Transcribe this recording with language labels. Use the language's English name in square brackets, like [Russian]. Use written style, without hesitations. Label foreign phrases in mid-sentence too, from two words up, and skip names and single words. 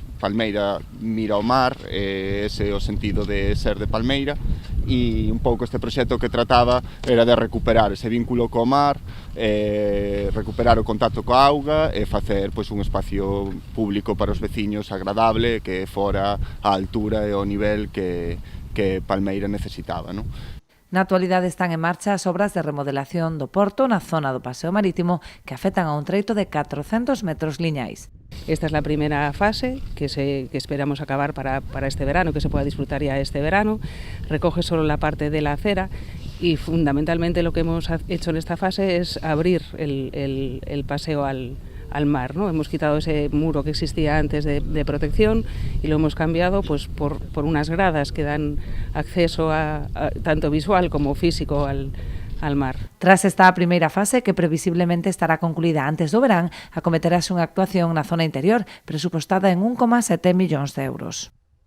[Galician] Palmeira mira ao mar, ese é o sentido de ser de Palmeira, e un pouco este proxecto que trataba era de recuperar ese vínculo co mar, recuperar o contacto coa auga e facer pois un espacio público para os veciños agradable, que fora a altura e o nivel que Palmeira necesitaba, non? Na actualidade están en marcha as obras de remodelación do porto na zona do paseo marítimo que afectan a un treito de 400 metros liñais. [Spanish] Esta es la primera fase que esperamos acabar para este verano, que se pueda disfrutar ya este verano. Recoge solo la parte de la acera y fundamentalmente lo que hemos hecho en esta fase es abrir el paseo al mar, ¿no? Hemos quitado ese muro que existía antes de protección y lo hemos cambiado pues por unas gradas que dan acceso a tanto visual como físico al mar. [Galician] Tras esta primeira fase, que previsiblemente estará concluída antes do verán, acometerase unha actuación na zona interior, presupostada en 1,7 millóns de euros.